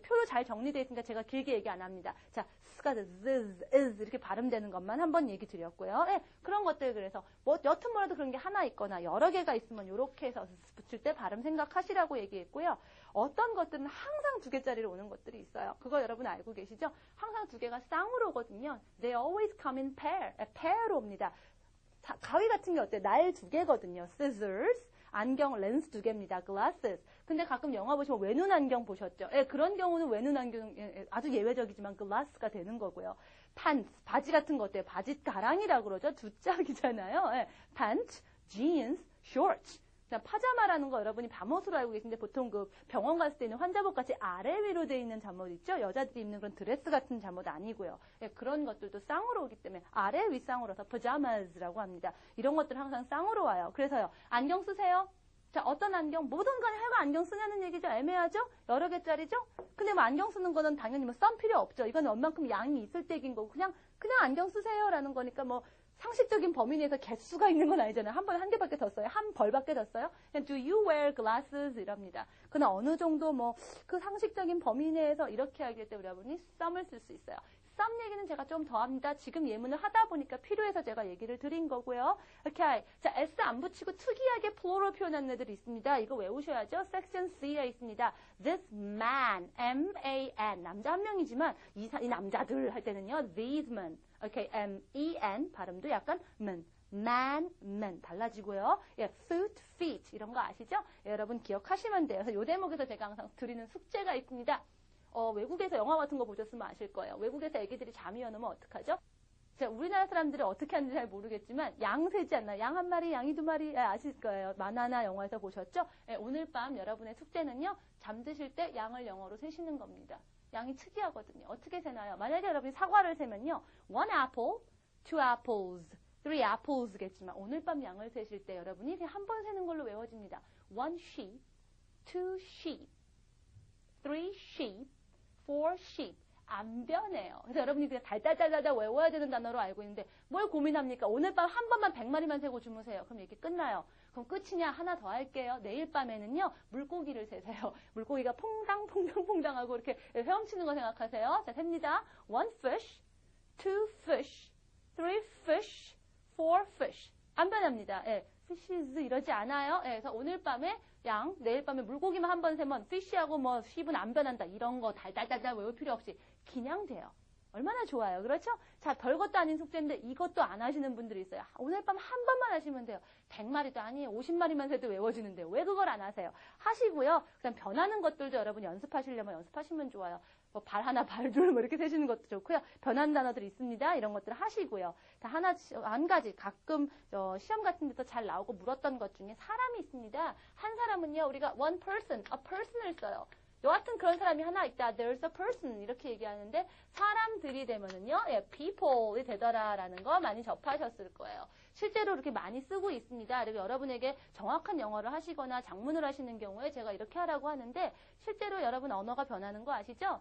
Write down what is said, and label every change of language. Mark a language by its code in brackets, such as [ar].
[ko] 표로 잘 정리되어 있으니까 제가 길게 얘기 안 합니다. 자, s가 this, is 이렇게 발음되는 것만 한번 얘기 드렸고요. 예, 그런 것들 그래서 뭐 여튼 뭐라도 그런 게 하나 있거나 여러 개가 있으면 이렇게 해서 붙일 때 발음 생각하시라고 얘기했고요. 어떤 것들은 항상 두 개짜리로 오는 것들이 있어요. 그거 여러분 알고 계시죠? 항상 두 개가 쌍으로 오거든요. [en] They always come in pair로 [ko] 옵니다. 가위 같은 게 어때요? 날 두 개거든요. Scissors, 안경, 렌즈 두 개입니다. [en] Glasses. [ko] 근데 가끔 영화 보시면 외눈 안경 보셨죠? 예, 그런 경우는 외눈 안경 아주 예외적이지만 glass가 되는 거고요. pants, 바지 같은 거 어때요? 바지 가랑이라고 그러죠? 두 짝이잖아요. 예, pants, jeans, shorts. 파자마라는 거 여러분이 잠옷으로 알고 계신데 보통 그 병원 갔을 때 있는 환자복 같이 아래 위로 되어 있는 잠옷 있죠? 여자들이 입는 그런 드레스 같은 잠옷 아니고요. 예, 그런 것들도 쌍으로 오기 때문에 아래 위 쌍으로서 pajamas라고 합니다. 이런 것들 항상 쌍으로 와요. 그래서요. 안경 쓰세요? 자, 어떤 안경? 뭐든 간에 하여간 안경 쓰냐는 얘기죠. 애매하죠? 여러 개짜리죠? 근데 뭐 안경 쓰는 거는 당연히 뭐 썸 필요 없죠. 이건 얼만큼 양이 있을 때 얘기인 거고 그냥 안경 쓰세요라는 거니까 뭐 상식적인 범위 내에서 개수가 있는 건 아니잖아요. 한 번에 한 개밖에 더 써요. 한 벌밖에 더 써요. 그냥 [en] do you wear glasses [ko] 이럽니다. 그러나 어느 정도 뭐 그 상식적인 범위 내에서 이렇게 하기 때문에 여러분이 썸을 쓸 수 있어요. 썸 얘기는 제가 좀 더 합니다. 지금 예문을 하다 보니까 필요해서 제가 얘기를 드린 거고요. 오케이. 자, s 안 붙이고 특이하게 plural 표현하는 애들이 있습니다. 이거 외우셔야죠. 섹션 C에 있습니다. [en] This man, [ko] M-A-N. 남자 한 명이지만 이 남자들 할 때는요. [en] These men. [ko] 오케이. [en] M-E-N. [ko] 발음도 약간 man, 달라지고요. 예, foot, feet. 이런 거 아시죠? 예, 여러분 기억하시면 돼요. 그래서 이 대목에서 제가 항상 드리는 숙제가 있습니다. 외국에서 영화 같은 거 보셨으면 아실 거예요. 외국에서 애기들이 잠이 안 오면 어떡하죠? 자, 우리나라 사람들이 어떻게 하는지 잘 모르겠지만 양 세지 않나요? 양 한 마리, 양이 두 마리 아실 거예요. 만화나 영화에서 보셨죠? 예, 오늘 밤 여러분의 숙제는요. 잠드실 때 양을 영어로 세시는 겁니다. 양이 특이하거든요. 어떻게 세나요? 만약에 여러분이 사과를 세면요. [en] one apple, two apples, three apples [ko] 겠지만 오늘 밤 양을 세실 때 여러분이 그냥 한 번 세는 걸로 외워집니다. [en] one sheep, two sheep, three sheep, four sheep. [ko] 안 변해요. 그래서 여러분이 그냥 달달달달 외워야 되는 단어로 알고 있는데 뭘 고민합니까? 오늘 밤 한 번만 100마리만 세고 주무세요. 그럼 이렇게 끝나요. 그럼 끝이냐? 하나 더 할게요. 내일 밤에는요. 물고기를 세세요. 물고기가 퐁당퐁당퐁당하고 이렇게 헤엄치는 거 생각하세요. 자, 셉니다. [en] one fish, two fish, three fish, four fish. [ko] 안 변합니다. 예. fishes 이러지 않아요. 예, 그래서 오늘 밤에 양, 내일 밤에 물고기만 한 번 세면 fish하고 뭐 sheep은 안 변한다. 이런 거 달달달달 외울 필요 없이 그냥 돼요. 얼마나 좋아요. 그렇죠? 자, 별것도 아닌 숙제인데 이것도 안 하시는 분들이 있어요. 오늘 밤 한 번만 하시면 돼요. 100마리도 아니에요. 50마리만 세도 외워지는데요. 왜 그걸 안 하세요? 하시고요. 그다음 변하는 것들도 여러분 연습하시려면 연습하시면 좋아요. 뭐 발 하나, 발 둘 뭐 이렇게 세시는 것도 좋고요. 변하는 단어들이 있습니다. 이런 것들 하시고요. 한 가지 가끔 시험 같은 데서 잘 나오고 물었던 것 중에 사람이 있습니다. 한 사람은요. 우리가 [en] one person, a person을 [ko] 써요. 여하튼 그런 사람이 하나 있다. [en] There's a person [ko] 이렇게 얘기하는데 사람들이 되면은요. 예, people이 되더라라는 거 많이 접하셨을 거예요. 실제로 이렇게 많이 쓰고 있습니다. 그리고 여러분에게 정확한 영어를 하시거나 작문을 하시는 경우에 제가 이렇게 하라고 하는데 실제로 여러분 언어가 변하는 거 아시죠?